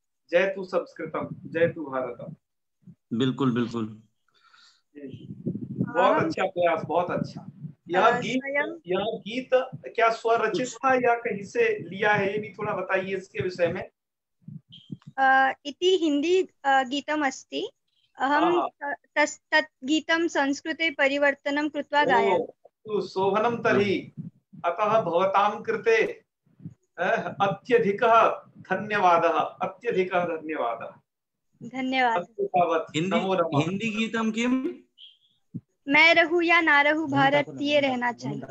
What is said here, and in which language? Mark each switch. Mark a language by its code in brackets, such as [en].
[sa] जय तु संस्कृतम, जय तु भारतम। [hi] बिल्कुल बिल्कुल। बहुत अच्छा प्रयास, बहुत अच्छा। यह गीत क्या स्वरचित था या कहीं से लिया है, ये भी थोड़ा बताइए इसके विषय में। [sa] इति हिंदी गीतम् अस्ति। अहं तत् गीतं संस्कृते परिवर्तनं कृत्वा गायामि। शोभनं तर्हि। अतः भवतां कृते अत्यधिकः धन्यवादः, अत्यधिकः धन्यवादः। [hi] धन्यवाद। [sa] हिंदी गीतम किम? [hi] मैं रहूं या ना रहूं, भारतीय रहना चाहिए।